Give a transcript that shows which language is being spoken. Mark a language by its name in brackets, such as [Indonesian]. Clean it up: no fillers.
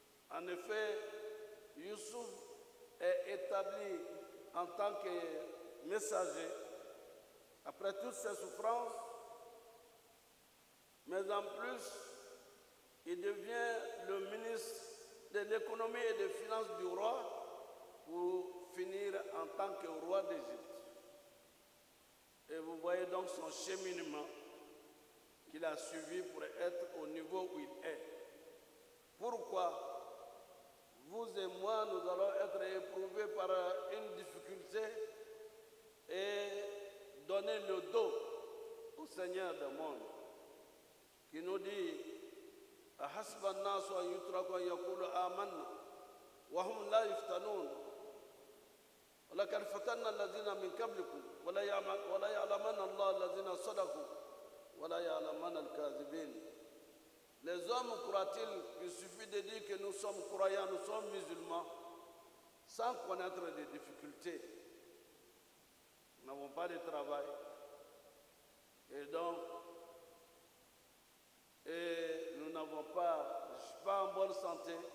[French] En effet, Youssouf est établi en tant que messager après toutes ses souffrances, mais en plus, il devient le ministre de l'économie et des finances du roi pour finir en tant que roi d'Égypte. Et vous voyez donc son cheminement qu'il a suivi pour être au niveau où il est. Pourquoi vous et moi, nous allons être éprouvés par une difficulté et donner le dos au Seigneur du monde, qui nous dit [Arabic] أحسب الناس أن يتركوا أن يقولوا آمنا وهم لا يفتنون ولقد فتنا الذين من قبلكم ولا يعلمن الله الذين صدقوا ولا يعلمن الكاذبين. [French] Les hommes croient-ils qu'il suffit de dire que nous sommes croyants, nous sommes musulmans, sans connaître des difficultés? Nous n'avons pas de travail. Et donc, nous n'avons pas, je ne suis pas en bonne santé.